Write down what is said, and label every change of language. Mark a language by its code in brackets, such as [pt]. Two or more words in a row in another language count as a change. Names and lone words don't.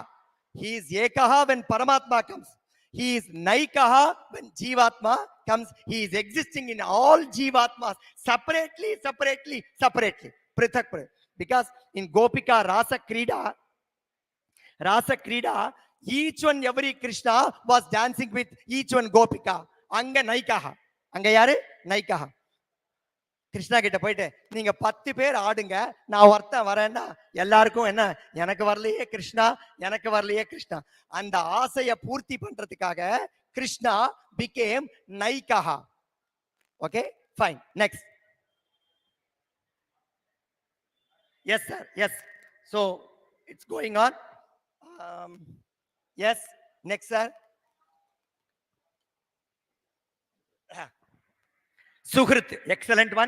[en] He is Ekaha when Paramatma comes. He is Naikaha when Jivatma comes. He is existing in all Jivatmas separately. Prithak. Because in Gopika Rasa Krida, each one, every Krishna was dancing with each one Gopika. [ta] அங்க நாயகா. அங்க யாரே? நாயகா. கிருஷ்ணா கிட்ட போயிட்டு நீங்க 10 பேர் ஆடுங்க, நான் ஒருத்தன் வரேன்னா எல்லாருக்கும் என்ன, எனக்கு வரலையே கிருஷ்ணா. அந்த ஆசையை பூர்த்தி பண்றதுக்காக கிருஷ்ணா became Naikaha. [en] Okay, fine. Next. Yes, sir. Yes. So it's going on. Yes. Next, sir. Suhrit, excellent one.